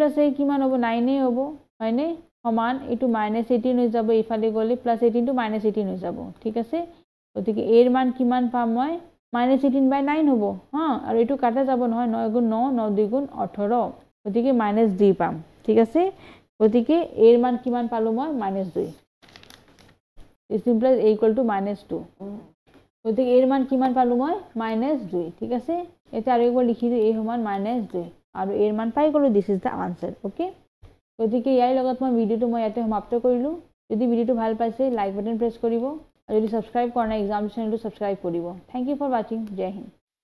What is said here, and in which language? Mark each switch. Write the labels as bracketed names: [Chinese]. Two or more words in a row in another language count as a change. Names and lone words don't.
[Assamese] a কিমান হ'ব 9a হ'ব হয়নে সমান এইটো -18 হৈ যাব ইফালে গলে +18 টো -18 হৈ যাব ঠিক আছে গতিকে a ৰ মান কিমান পাম মই -18/9 হ'ব হা আৰু এইটো কাটা যাব নহয় 9 * 9 9 2 * 18 গতিকে -2 পাম ঠিক আছে গতিকে a ৰ মান কিমান পালো মই -2 [English] is simple [Assamese] a = -2 গতিকে a ৰ মান কিমান পালো মই -2 ঠিক আছে এটা আৰু একবাৰ লিখি দিও a সমান -2 আৰু a ৰ মান পাই গলো [English] this is the answer okay [Assamese] গতিকে ইয়াৰ লগত মই ভিডিওটো মই ইয়াতে সমাপ্ত কৰিলো যদি ভিডিওটো ভাল পাইছে [English] like button press [Assamese] কৰিব আৰু যদি সাবস্ক্ৰাইব কৰা নাই [English] exam channelটো [Assamese] সাবস্ক্ৰাইব কৰিব [English] thank you for watching [Hindi] जय हिन्द